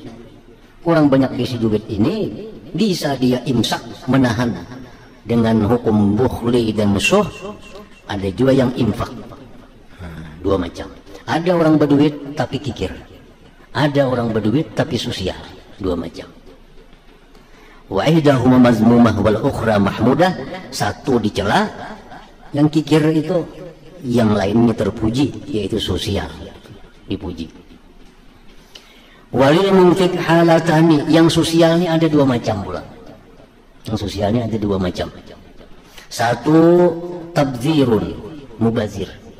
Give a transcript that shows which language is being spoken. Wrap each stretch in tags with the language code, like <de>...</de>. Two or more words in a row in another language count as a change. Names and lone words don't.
<id>Orang banyak bisi duit ini bisa dia imsak, menahan dengan hukum bukhli dan syuh. Ada juga yang infak. Dua macam. Ada orang berduit tapi kikir. Ada orang berduit tapi sosial. Dua macam.</id> <ar>وإحداهما مذمومة والأخرى محمودة.</ar> <id>Satu dicela, yang kikir itu, yang lainnya terpuji, yaitu sosial dipuji.</id> <ar>وللمنفق حالتان,</ar> <id>yang sosialnya ada dua macam pula. Yang sosialnya ada dua macam. Satu tabdzirun, mubazir.</id>